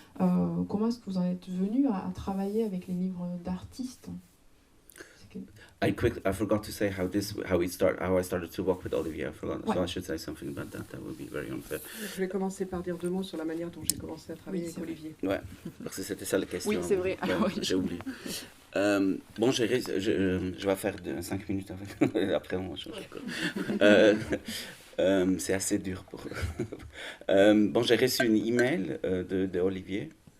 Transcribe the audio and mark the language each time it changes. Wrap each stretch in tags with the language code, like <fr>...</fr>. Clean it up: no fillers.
<fr>Comment est-ce que vous en êtes venu à travailler avec les livres d'artistes?</fr> <en>I forgot to say how I started to work with Olivier. I forgot, so I should say something about that. That would be very unfair.</en> <fr>Je vais commencer par dire 2 mots sur la manière dont j'ai commencé à travailler avec Olivier. Ouais, parce que c'était ça la question. Oui, c'est vrai. Alors, oui, j'ai oublié. Bon, je vais faire 5 minutes avec. Après, on va changer. C'est assez dur pour. Bon, j'ai reçu une email de Olivier.</fr>